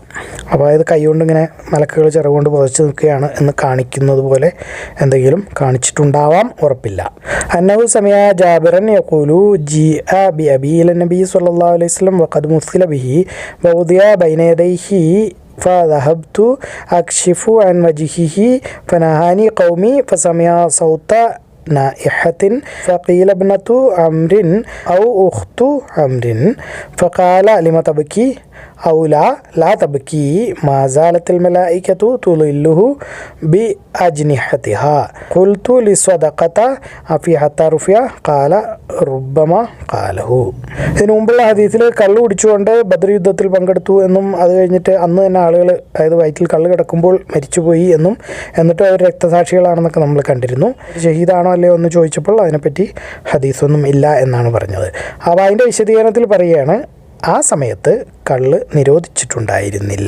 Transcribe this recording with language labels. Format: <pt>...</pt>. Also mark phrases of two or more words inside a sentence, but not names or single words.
<ml>അപ്പോൾ അതായത് കൈകൊണ്ട് ഇങ്ങനെ മലക്കുകൾ ചിറകുകൊണ്ട് പുതച്ച് നിൽക്കുകയാണ് എന്ന് കാണിക്കുന്നത് പോലെ എന്തെങ്കിലും കാണിച്ചിട്ടുണ്ടാവാം, ഉറപ്പില്ല.</ml> <ar>أنه سمع جابرا يقول جيء بأبي إلى النبي صلى الله عليه وسلم وقد مثل به ووضع بين يديه فذهبت أكشف عن وجهه فنهاني قومي فسمع صوت نائحة فقيل ابنة عمرو أو أخت عمرو فقال لم تبكي أو لا تبكي ما زالت الملائكة تظله بأجنحتها قلت للصدقة أفي حتى رفع قال ربما قاله.</ar> <ml>ഇതിനു മുമ്പുള്ള ഹദീസിൽ കള്ള് കുടിച്ചുകൊണ്ട് ബദർ യുദ്ധത്തിൽ പങ്കെടുത്തു എന്നും അത് കഴിഞ്ഞിട്ട് അന്ന് തന്നെ ആളുകൾ, അതായത് വയറ്റിൽ കള്ള് കിടക്കുമ്പോൾ മരിച്ചുപോയി എന്നും, എന്നിട്ട് അവർ രക്തസാക്ഷികളാണെന്നൊക്കെ നമ്മൾ കണ്ടിരുന്നു. ഷഹീദാണോ അല്ലയോ എന്ന് ചോദിച്ചപ്പോൾ അതിനെപ്പറ്റി ഹദീസൊന്നും ഇല്ല എന്നാണ് പറഞ്ഞത്. അപ്പോൾ അതിൻ്റെ വിശദീകരണത്തിൽ പറയുകയാണ്, ആ സമയത്ത് കള്ള് നിരോധിച്ചിട്ടുണ്ടായിരുന്നില്ല.</ml>